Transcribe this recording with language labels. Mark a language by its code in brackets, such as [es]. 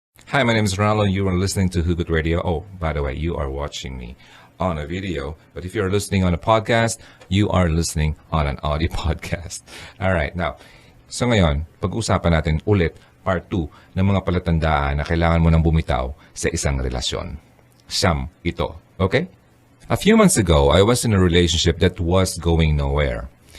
[en] Hi, my name is Ronaldo. You are listening to Hugot Radio. Oh, by the way, you are watching me on a video. But if you're listening on a podcast, you are listening on an audio podcast. Alright, now, [tl] so ngayon, pag-usapan natin ulit part 2 ng mga palatandaan na kailangan mo nang bumitaw sa isang relasyon. Siyam ito, okay? [en] A few months ago, I was in a relationship that was going nowhere.